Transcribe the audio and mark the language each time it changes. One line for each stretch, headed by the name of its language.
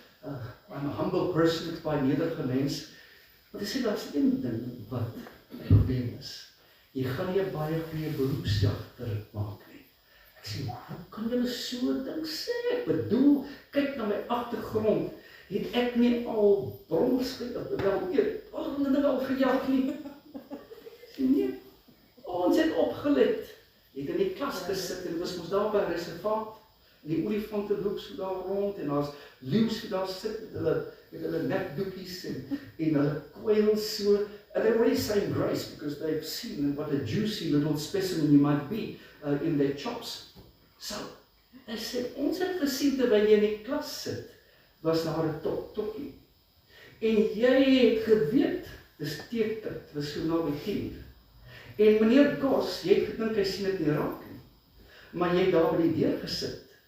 English: I'm a humble person,
Afrikaans: ek's baie nederige mens. Maar dis sê, daar's een ding wat die probleem is. Jy gaan nie 'n baie goeie beroepsjagter maak nie. Ek sê, hoe kan julle so 'n ding sê? Ek bedoel, kyk na my agtergrond. Het ek nie al brommers wel eet, allerlei al gejag nie? Sê nee, ons het opgelet. Jy het in die klas gesit en was ons daar by 'n reservaat. Die olifante loop so daar rond en daar's leeu's wat daar sit met hulle nekdoekies en hulle kwyls so.
English: And they're already saying grace because they've seen what a juicy little specimen you might be in their chops.
Afrikaans: So, hy sê, ons het gesien terwyl jy in die klas sit, was daar 'n tokkie. En jy het geweet, dis teetyd, was so naby 10. En meneer Gos, jy het gedink hy sien dit nie raak nie. Maar jy het daar by die deur gesit.